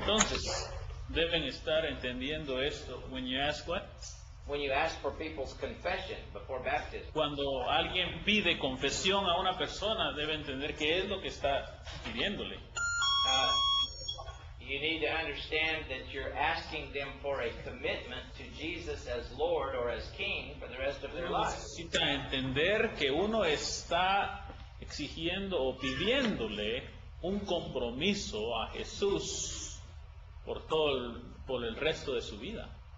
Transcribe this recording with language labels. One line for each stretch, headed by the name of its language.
Spanish: Entonces, deben estar entendiendo esto.
English: When you ask what? When you ask for people's confession before baptism.
Spanish: Cuando alguien pide confesión a una persona, debe entender qué es lo que está pidiéndole.
English: You need to understand that you're asking them for a commitment to Jesus as Lord or as King for the rest of their lives.
Spanish: Necesita entender que uno está exigiendo o pidiéndole un compromiso a Jesús por el resto de su vida.